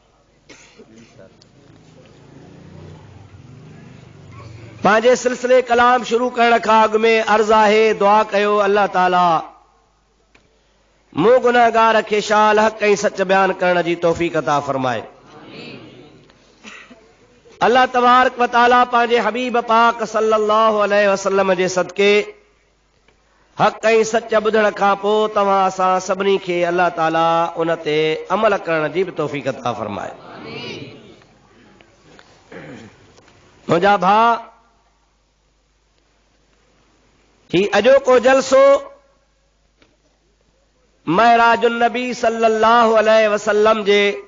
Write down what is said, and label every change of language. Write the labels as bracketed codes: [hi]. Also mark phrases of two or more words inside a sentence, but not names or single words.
[sd] पंहिंजे सिलसिले कलाम शुरू करण खां अॻु में अर्ज़ आहे, दुआ कयो अल्लाह ताला मूं गुनहगार खे शाल हक़ ऐं सच बयान करण जी तौफ़ीक़ अता फरमाए। अल्लाह [ar] تبارك وتعالى [sd] पंहिंजे हबीब पाक [ar] صلى الله عليه وسلم [sd] जे सदके हक़ ऐं सच ॿुधण खां पोइ तव्हां असां सभिनी खे अल्लाह ताला उन ते अमल करण जी बि तौफ़ीक़ अता फरमाए। मुंहिंजा भाउ, ही अॼोको जलसो महराजुन नबी [ar] صلى الله عليه وسلم [sd] जे